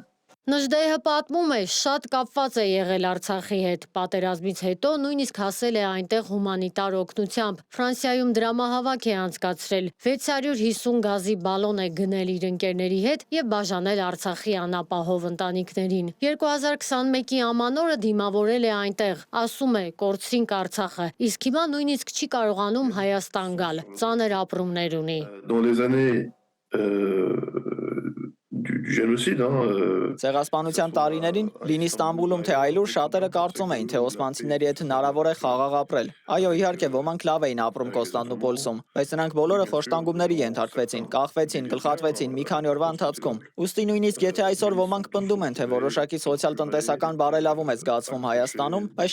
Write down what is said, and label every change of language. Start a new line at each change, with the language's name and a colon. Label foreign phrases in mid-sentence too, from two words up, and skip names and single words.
Armenian: Նժդեհը պատմում է, շատ կապված է եղել Արցախի հետ։ Պատերազմից հետո նույնիսկ հասել է այնտեղ հումանիտար օգնությամբ։ Ֆրանսիայում դրամահավաք է անցկացրել, 650 գազի բալոն է գնել իր ընկերների հետ եւ բաժանել Արցախի անապահով ընտանիքներին։ 2021-ի ամանորը դիմավորել է այնտեղ, ասում է, կորցրինք Արցախը, իսկ հիմա նույնիսկ չի կարողանում Հայաստան գալ, ծանր ապրումներ ունի։
French: Dans les années du génocide,
Armenian: Ցեղասպանության տարիներին լինի Ստամբուլում թե այլուր շատերը կարծում էին, թե օսմանցիների հետ հնարավոր է խաղաղ ապրել։ Այո, իհարկե, ոմանք լավ էին ապրում Կոստանդնուպոլսում, բայց նրանք բոլորը խոշտանգումների ենթարկվեցին, կախվեցին, գլխատվեցին մի քանի օրվա ընթացքում։ Ուստի նույնիսկ եթե այսօր ոմանք պնդում են, թե որոշակի սոցիալ-տնտեսական բարելավում է զգացվում Հայաստանում, բայց